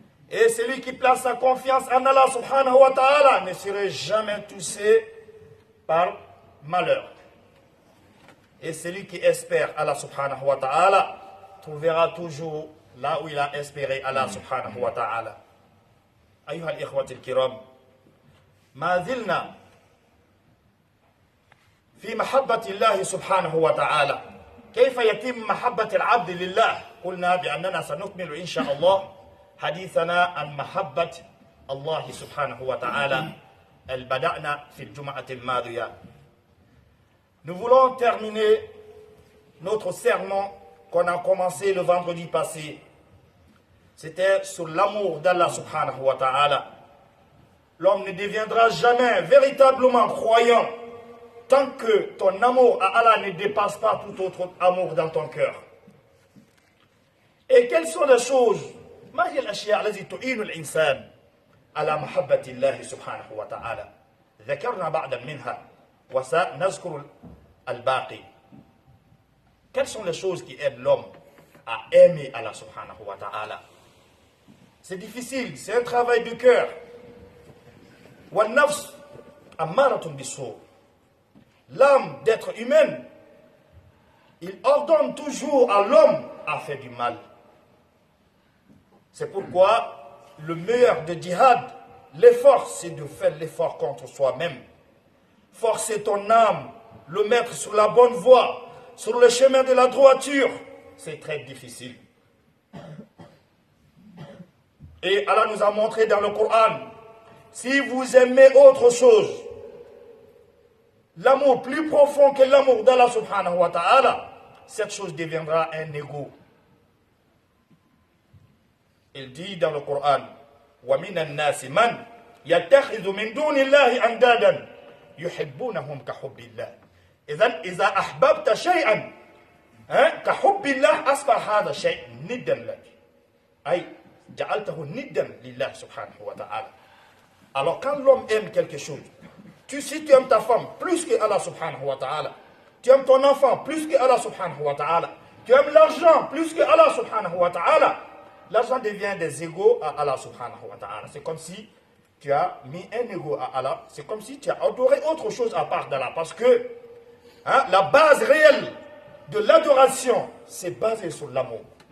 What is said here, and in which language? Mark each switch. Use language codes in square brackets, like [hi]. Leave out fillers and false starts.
[fr] Et celui qui place sa confiance en Allah subhanahu wa ta'ala ne sera jamais touché par malheur. Et celui qui espère Allah subhanahu wa ta'ala trouvera toujours là où il a espéré Allah subhanahu wa ta'ala. [ar] أيها الإخوة الكرام، ما زلنا في محبة الله سبحانه وتعالى. كيف يتم محبة العبد لله؟ قلنا بأننا سنكمل إن شاء الله حديثنا عن محبة الله سبحانه وتعالى. بدأنا في الجمعة الماضية. [fr] Nous voulons terminer notre sermon qu'on a commencé le vendredi passé. C'était sur l'amour d'Allah subhanahu wa ta'ala. L'homme ne deviendra jamais véritablement croyant tant que ton amour à Allah ne dépasse pas tout autre amour dans ton cœur. Et quelles sont les choses [ar] ما هي الأشياء التي تعين الإنسان على محبة الله سبحانه وتعالى؟ ذكرنا بعضا منها وسنذكر الباقي. [fr] Quelles sont les choses qui aident l'homme à aimer Allah subhanahu wa ta'ala? C'est difficile, c'est un travail du cœur. [ar] وَالنَّفْسُ أَمَّارَةٌ بِالسُّوءِ. [fr] L'âme d'être humaine, il ordonne toujours à l'homme à faire du mal. C'est pourquoi le meilleur de djihad, l'effort, c'est de faire l'effort contre soi-même. Forcer ton âme, le mettre sur la bonne voie, sur le chemin de la droiture, c'est très difficile. Et Allah nous a montré dans le Coran, si vous aimez autre chose, l'amour plus profond que l'amour d'Allah subhanahu wa ta'ala, cette chose deviendra un égo. Il dit dans le Coran, [ar] وَمِنَ النَّاسِ مَنْ يَتَّخِذُ مِنْ دُونِ اللَّهِ أَنْدَادًا يُحِبُّونَهُمْ كَحُبِّ اللَّهِ. إذا أحببت شيئا كحب الله أصبح هذا الشيء ندا لك، أي جعلته ندا لله سبحانه وتعالى. [fr] Alors quand l'homme aime quelque chose, si tu aimes ta femme plus que Allah subhanahu wa ta'ala, tu aimes ton enfant plus que Allah subhanahu wa ta'ala, tu aimes l'argent plus que Allah subhanahu wa ta'ala, l'argent devient des égaux à Allah subhanahu wa ta'ala. C'est comme si tu as mis un égo à Allah, c'est comme si tu as adoré autre chose à part d'Allah, parce que la base réelle de l'adoration, c'est basé sur l'amour.